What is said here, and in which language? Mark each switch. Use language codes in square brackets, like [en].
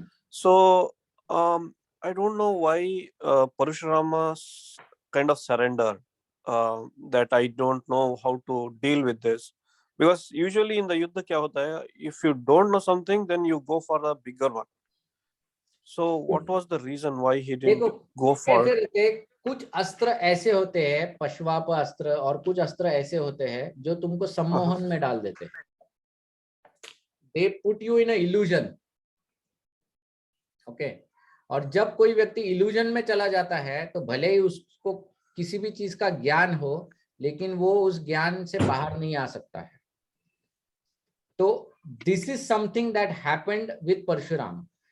[en] So I don't know why Parashurama kind of surrender, that I don't know how to deal with this, because usually in the yuddha kya hota hai, if you don't know something then you go for the bigger one. So what was the reason why he didn't go for [hi] कुछ अस्त्र ऐसे होते हैं, पशवाप अस्त्र, और कुछ अस्त्र ऐसे होते हैं जो तुमको सम्मोहन में डाल देते हैं। [en] They put you in a illusion. [hi] Okay, और जब कोई व्यक्ति इल्यूजन में चला जाता है तो भले ही उसको किसी भी चीज का ज्ञान हो, लेकिन वो उस ज्ञान से बाहर नहीं आ सकता है। [en] तो this is something that happened with Parshuram.